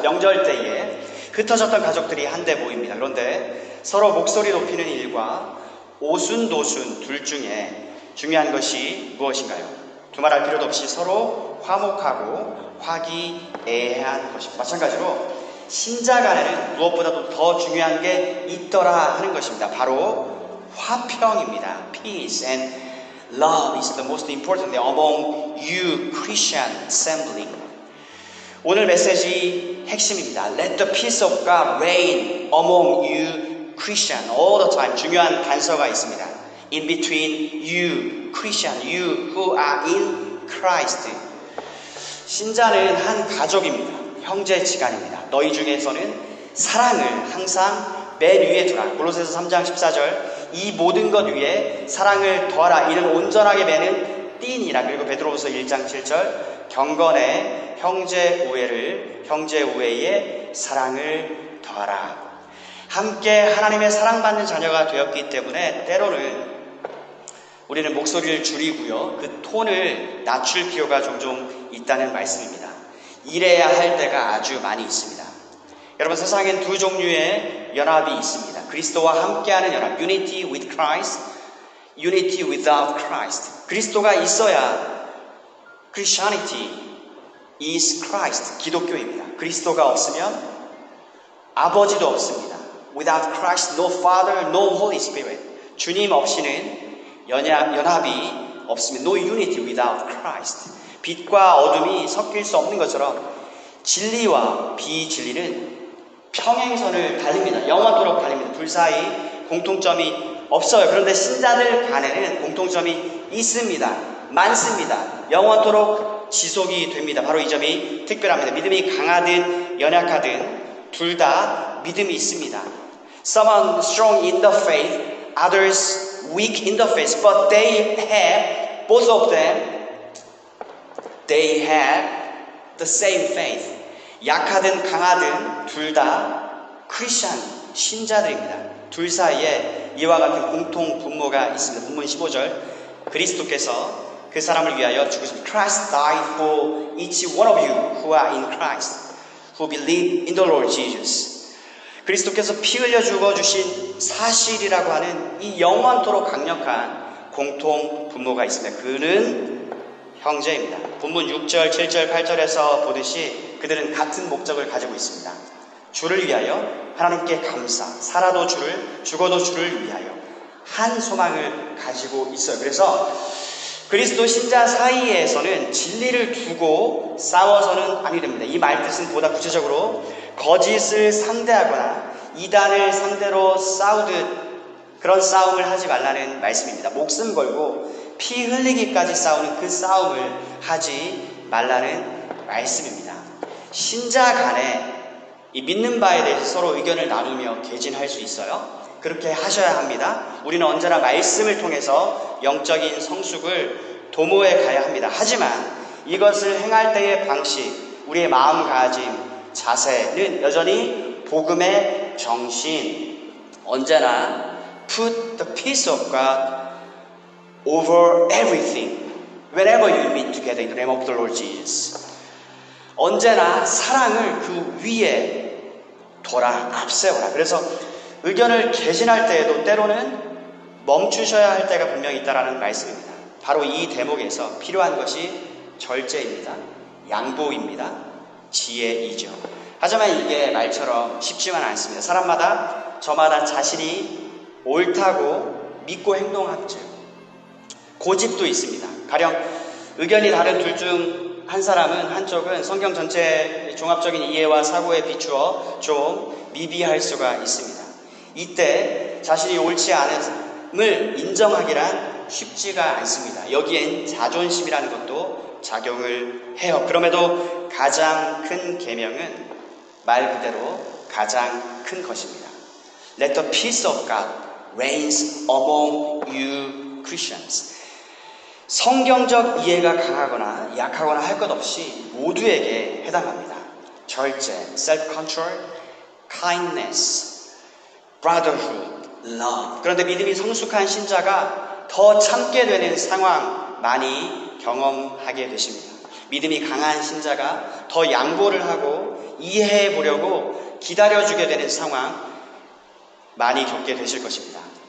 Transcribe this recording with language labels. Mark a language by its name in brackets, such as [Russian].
[Korean] 명절 때에 흩어졌던 가족들이 한데 모입니다. 그런데 서로 목소리 높이는 일과 오순도순 둘 중에 중요한 것이 무엇인가요? 두말할 필요도 없이 서로 화목하고 화기애애한 것입니다. 마찬가지로 신자 간에는 무엇보다도 더 중요한 게 있더라 하는 것입니다. 바로 화평입니다. [English] Peace and love is the most important thing among you Christian assembly. [Korean] 오늘 메시지 핵심입니다. [English] Let the peace of God reign among you Christian all the time. [Korean] 중요한 단서가 있습니다. [English] In between you Christian, you who are in Christ. [Korean] 신자는 한 가족입니다. 형제지간입니다. 너희 중에서는 사랑을 항상 맨 위에 두라. 골로새서 3장 14절 이 모든 것 위에 사랑을 더하라. 이는 온전하게 매는 띠니라. 그리고 베드로후서 1장 7절 경건에 형제 우애에 사랑을 더하라. 함께 하나님의 사랑받는 자녀가 되었기 때문에 때로는 우리는 목소리를 줄이고요. 그 톤을 낮출 필요가 종종 있다는 말씀입니다. 이래야 할 때가 아주 많이 있습니다. 여러분, 세상엔 두 종류의 연합이 있습니다. 그리스도와 함께하는 연합, [English] unity with Christ, unity without Christ. [Korean] 그리스도가 있어야 [English] Christianity is Christ, [Korean] 기독교입니다. 그리스도가 없으면 아버지도 없습니다. [English] Without Christ, no Father, no Holy Spirit. [Korean] 주님 없이는 연합이 없습니다. [English] No unity without Christ. [Korean] 빛과 어둠이 섞일 수 없는 것처럼 진리와 비진리는 평행선을 달립니다. 영원토록 달립니다. 둘 사이 공통점이 없어요. 그런데 신자들 간에는 공통점이 있습니다. 많습니다. 영원토록 지속이 됩니다. 바로 이 점이 특별합니다. 믿음이 강하든 연약하든 둘 다 믿음이 있습니다. [English] Some strong in the faith, others weak in the faith, but they have, both of them, they have the same faith. [Korean] 약하든 강하든 둘 다 크리스천 신자들입니다. 둘 사이에 이와 같은 공통 분모가 있습니다. 본문 15절 그리스도께서 그 사람을 위하여 죽으셨습니다. [English] Christ died for each one of you who are in Christ, who believe in the Lord Jesus. [Korean] 그리스도께서 피 흘려 죽어주신 사실이라고 하는 이 영원토록 강력한 공통 분모가 있습니다. 그는 형제입니다. 본문 6절, 7절, 8절에서 보듯이 그들은 같은 목적을 가지고 있습니다. 주를 위하여 하나님께 감사, 살아도 주를, 죽어도 주를 위하여 한 소망을 가지고 있어요. 그래서 그리스도 신자 사이에서는 진리를 두고 싸워서는 아니 됩니다. 이 말 뜻은 보다 구체적으로 거짓을 상대하거나 이단을 상대로 싸우듯 그런 싸움을 하지 말라는 말씀입니다. 목숨 걸고 피 흘리기까지 싸우는 그 싸움을 하지 말라는 말씀입니다. 신자 간에 이 믿는 바에 대해서 서로 의견을 나누며 개진할 수 있어요. 그렇게 하셔야 합니다. 우리는 언제나 말씀을 통해서 영적인 성숙을 도모해 가야 합니다. 하지만 이것을 행할 때의 방식, 우리의 마음가짐, 자세는 여전히 복음의 정신, 언제나 [English] put the peace of God over everything whenever you meet together in the name of the Lord Jesus. [Korean] 언제나 사랑을 그 위에 둬라, 앞세워라. 그래서 의견을 개진할 때에도 때로는 멈추셔야 할 때가 분명히 있다라는 말씀입니다. 바로 이 대목에서 필요한 것이 절제입니다. 양보입니다. 지혜이죠. 하지만 이게 말처럼 쉽지만 않습니다. 사람마다 저마다 자신이 옳다고 믿고 행동하죠. 고집도 있습니다. 가령 의견이 다른 둘 중 한 사람은 한쪽은 성경 전체 종합적인 이해와 사고에 비추어 좀 미비할 수가 있습니다. 이때 자신이 옳지 않음을 인정하기란 쉽지가 않습니다. 여기엔 자존심이라는 것도 작용을 해요. 그럼에도 가장 큰 계명은 말 그대로 가장 큰 것입니다. [English] Let the peace of God reigns among you Christians. [Korean] 성경적 이해가 강하거나 약하거나 할 것 없이 모두에게 해당합니다. [English] 절제, self-control, kindness, brotherhood, love. [Korean] 그런데 믿음이 성숙한 신자가 더 참게 되는 상황 많이 경험하게 되십니다. 믿음이 강한 신자가 더 양보를 하고 이해해 보려고 기다려주게 되는 상황 많이 겪게 되실 것입니다.